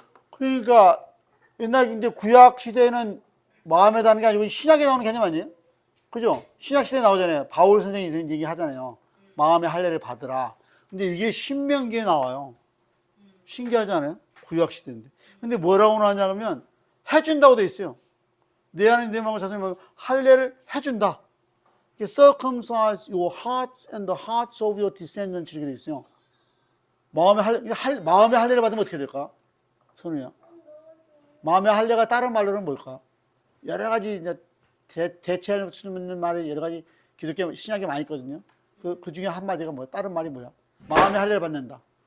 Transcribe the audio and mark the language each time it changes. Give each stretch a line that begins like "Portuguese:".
Korean: 그러니까 옛날 이제 구약 시대에는 마음에다 하는 게 아니고 신약에 나오는 개념 아니에요? 그죠? 신약 시대에 나오잖아요. 바울 선생님이 이런 얘기 하잖아요. 마음의 할례를 받으라. 근데 이게 신명기에 나와요. 신기하지 않아요? 구약 시대인데. 근데 뭐라고 나오냐면 해준다고 돼 있어요. 내 안에 내 마음과 자손의 할례를 해준다.
English: Circumcise your hearts and the hearts of your descendants
Korean: 이렇게 돼 있어요. 마음의 할례를 받으면 어떻게 될까? 손우야. 마음의 할례가 다른 말로는 뭘까? 여러 가지 이제 대체할 수 있는 말이 여러 가지 기독교 신약에 많이 있거든요. 그 중에 한 마디가 뭐야? 다른 말이 뭐야? 마음의 할례를 받는다.